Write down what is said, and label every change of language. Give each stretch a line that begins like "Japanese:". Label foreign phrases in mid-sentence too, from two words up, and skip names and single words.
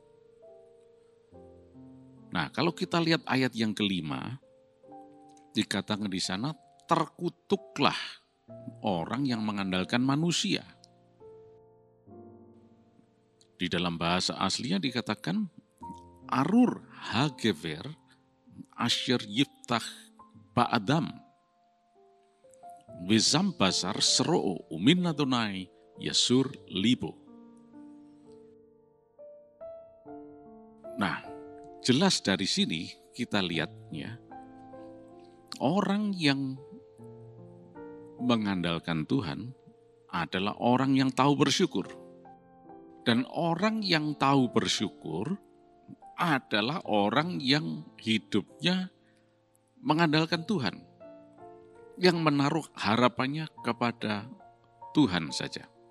Indonesian: Nah, kalau kita lihat ayat yang kelima, dikatakan di sana, terkutuklah orang yang mengandalkan manusia. Di dalam bahasa aslinya dikatakan,
Hebrew: ארור הגבר אשר יבטח באדם ושם בשר זרעו ומן אדני יסור לבו.
Indonesian: Nah, jelas dari sini kita lihatnya, orang yang mengandalkan Tuhan adalah orang yang tahu bersyukur. Dan orang yang tahu bersyukur adalah orang yang hidupnya mengandalkan Tuhan, yang menaruh harapannya kepada Tuhan saja.